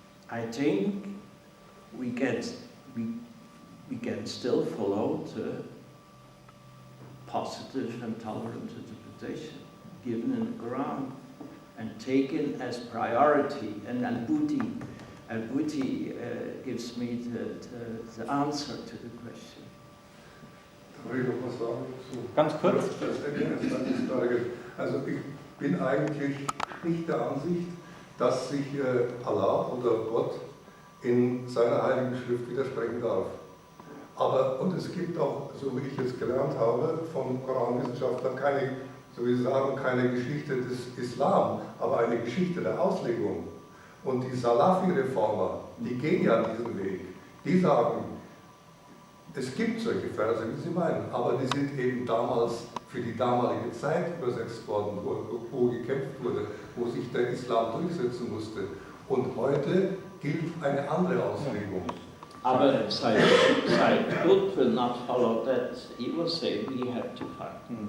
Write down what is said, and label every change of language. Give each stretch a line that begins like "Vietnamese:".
English: I think we can still follow the positive and tolerant interpretation given in the Quran and taken as priority. And Al-Platti gives me the answer to the question.
German: Darf ich noch was sagen? Ganz kurz. Das ist eine interessante Frage. Also ich bin eigentlich nicht der Ansicht, dass sich Allah oder Gott in seiner heiligen Schrift widersprechen darf. Und es gibt auch, so wie ich es gelernt habe, von Koranwissenschaftlern keine, so wie Sie sagen, keine Geschichte des Islam, aber eine Geschichte der Auslegung. Und die Salafi-Reformer, die gehen ja diesen Weg. Die sagen, es gibt solche Verse, wie Sie meinen, aber die sind eben damals für die damalige Zeit übersetzt worden, wo gekämpft wurde, wo sich der Islam durchsetzen musste. Und heute gilt eine andere Auslegung. Aber
English: Said Qutb will not follow that. He will say we have to fight.